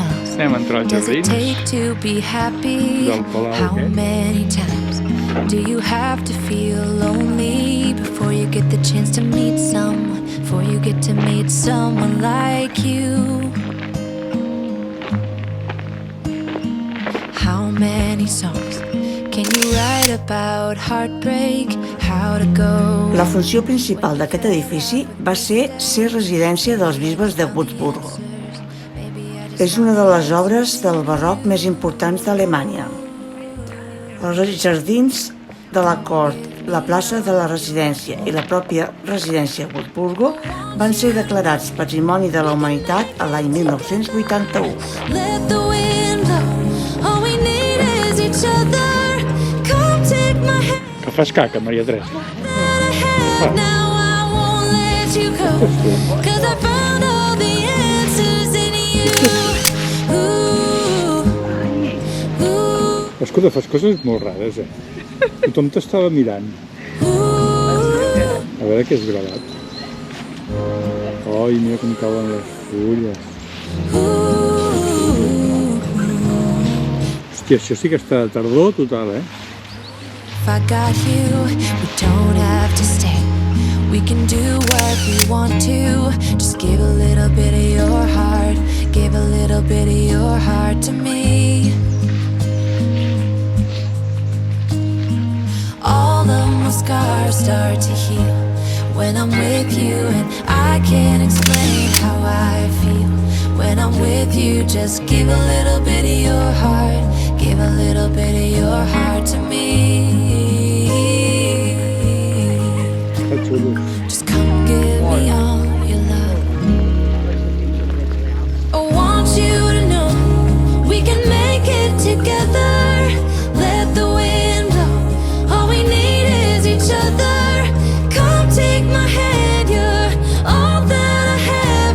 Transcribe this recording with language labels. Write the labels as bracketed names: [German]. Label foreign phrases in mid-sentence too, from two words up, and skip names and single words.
[Catalan] Anem a entrar als [English] Does it [Catalan] jardins [English] take to be happy? [Catalan] del Palau [English] How [Catalan] aquest. [English] many times do you have to feel lonely before you get the chance to meet someone? Before you get to meet someone like you? How many songs can you write about heartbreak? How to go? [Catalan] La funció principal d'aquest edifici va ser residència dels bisbes de Würzburg. És una de les obres del barroc més importants d'Alemanya. Els jardins de la cort, la plaça de la residència i la pròpia residència Würzburg van ser declarats Patrimoni de la Humanitat a l'any 1981. [English] Let the wind blow. All we need is each other. Come take my hand. [Catalan] Que fas caca, Maria Teresa? [English] Now I won't let you go. 'Cause I found all the answers in you. Ooh, ooh, [Catalan] Escolta, fas coses molt rares, eh? Tothom t'estava mirant. ooh. A veure què és gravat. Ai, mira com cauen les fulles. Hòstia, això sí que està de tardor total, eh? [English] If I got you, we don't have to stay. We can do what we want to. Just give a little bit of your heart. Give a little bit of your heart to me. All of my scars start to heal when I'm with you, and I can't explain how I feel when I'm with you. Just give a little bit of your heart. Give a little bit of your heart to me. [Catalan] Està xulo. [English] Just come give me all your love. I want you to know we can make it together. Let the wind blow. All we need is each other. Come take my hand. You're all that I have.